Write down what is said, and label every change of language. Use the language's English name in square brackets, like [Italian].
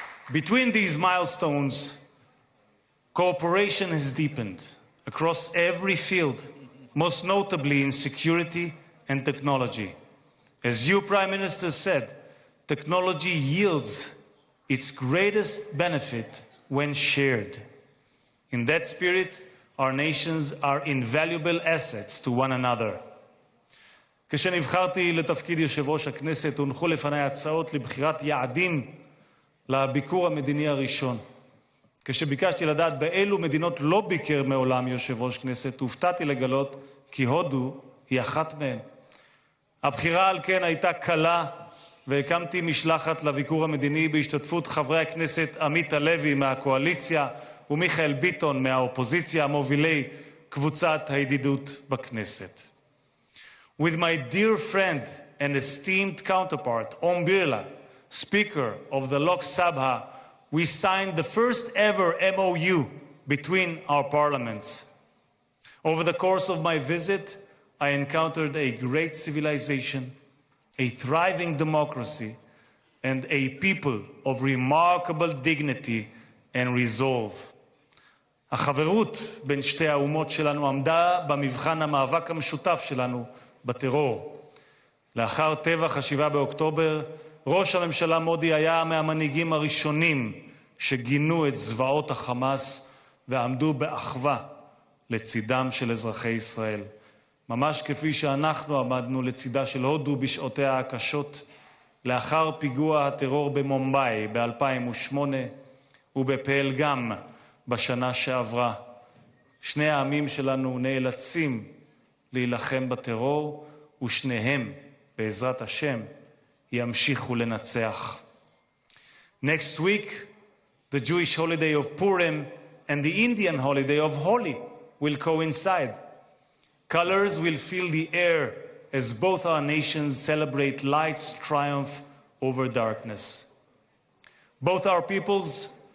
[English] Between these milestones, cooperation has deepened across every field, most notably in security and technology. As you, Prime Minister, said, technology yields its greatest benefit when shared. In that spirit, our nations are invaluable assets to one another. [Hebrew] כשנבחרתי לתפקיד יושב ראש הכנסת, הונחו לפני הצעות לבחירת יעדים לביקור המדיני הראשון. כשביקשתי לדעת באילו מדינות לא ביקר מעולם יושב ראש כנסת, הופתעתי לגלות כי הודו היא אחת מהן. הבחירה על כן הייתה קלה, והקמתי משלחת לביקור המדיני בהשתתפות חברי הכנסת עמית הלוי מהקואליציה ומיכאל ביטון מהאופוזיציה, מובילי קבוצת הידידות בכנסת. [English] With my dear friend and esteemed counterpart, Om Birla, Speaker of the Lok Sabha, we signed the first ever MOU between our parliaments. Over the course of my visit, I encountered a great civilization, a thriving democracy, and a people of remarkable dignity and resolve. [Hebrew] החברות בין שתי האומות שלנו עמדה במבחן המאבק המשותף שלנו בטרור. לאחר טבח 7 באוקטובר, ראש הממשלה מודי היה מהמנהיגים הראשונים שגינו את זוועות החמאס ועמדו באחווה לצידם של אזרחי ישראל. ממש כפי שאנחנו עמדנו לצידה של הודו בשעותיה הקשות, לאחר פיגוע הטרור במומבאי ב-2008 ובפהלגם בשנה שעברה. שני העמים שלנו נאלצים להילחם בטרור, ושניהם, בעזרת השם, ימשיכו לנצח. [English] Next week, the Jewish holiday of Purim and the Indian holiday of Holi will coincide. Colors will fill the air as both our nations celebrate light's triumph over darkness. Both our peoples